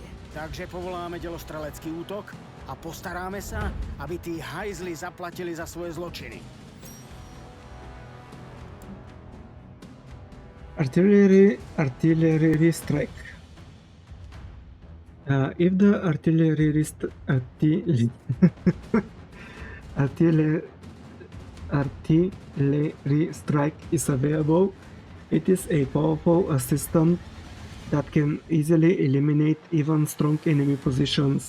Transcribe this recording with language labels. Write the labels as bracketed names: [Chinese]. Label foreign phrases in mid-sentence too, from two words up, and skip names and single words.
[Slovak] Takže povoláme dělostrelecký útok a postaráme sa, aby tí hajzli zaplatili za svoje zločiny. [English] Artillery strike. If the artillery strike is available, it is a powerful assistant that can easily eliminate even strong enemy positions.